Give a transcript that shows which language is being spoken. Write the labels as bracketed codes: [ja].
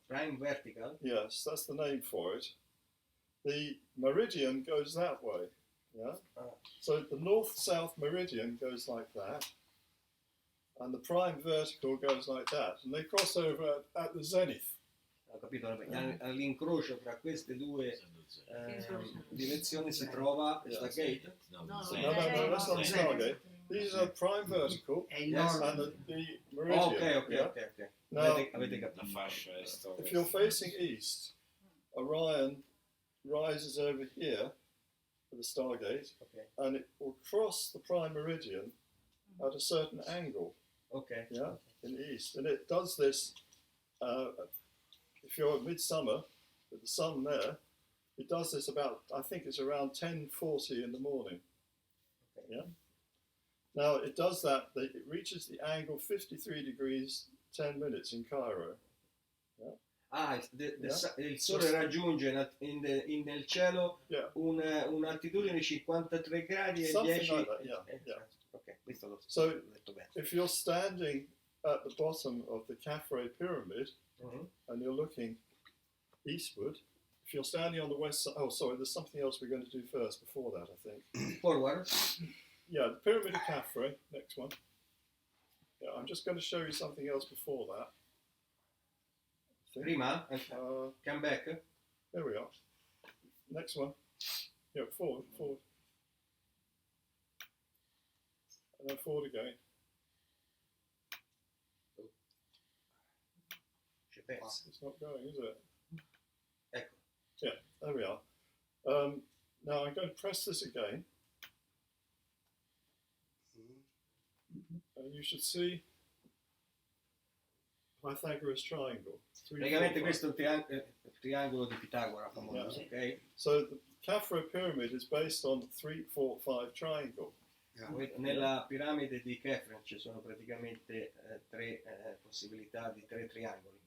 [en] prime vertical. Yes, that's the name for it. The meridian goes that way. Yeah. Ah. So the north-south meridian goes like that, and the prime vertical goes like that, and they cross over at the zenith. [it] Ho capito? All'incrocio tra queste due direzioni si trova [en] Yes. [it] Stargate. [en] No, that's not Stargate. These are prime vertical [it] È il [en] Yes. [it] nord. [en] and the meridian. Ok. yeah? Now, [it] Avete capito. La fascia est ovest. [en] if you're facing east, Orion rises over here for the Stargate, Ok. and it will cross the prime meridian at a certain angle, Ok. yeah, in the east. And it does this, if you're at midsummer, with the sun there, it does this about, I think it's around 10:40 in the morning, yeah? Now, it does that, it reaches the angle 53 degrees, 10 minutes in Cairo. [it] Ah, il sole raggiunge nel cielo [en] Yeah. [it] un'altitudine di 53 gradi e [en] Something [it] 10. [en] like that, yeah. [it] Ok, questo l'ho [en] So- [it] detto bene. [en] If you're standing at the bottom of the Khafre pyramid Mhm. and you're looking eastward, if you're standing on the west side, oh sorry, there's something else we're going to do first before that, I think. Forward. Yeah, the pyramid of Khafre, next one. Yeah, I'm just going to show you something else before that. I think. Prima, come back. There we are. Next one. Yeah, forward. And then forward again. [it] Ci pensa. [en] It's not going, is it? [it] Ecco. [en] Yeah, there we are. Now I'm going to press this again. And you should see Pythagoras triangle. 3, 4, [it] Praticamente [en] 5. [it] questo è il triangolo di Pitagora famoso, ok? [en] So the Khafra pyramid is based on 3, 4, 5 triangle. [it] Nella piramide di Kefren ci sono praticamente tre possibilità di tre triangoli.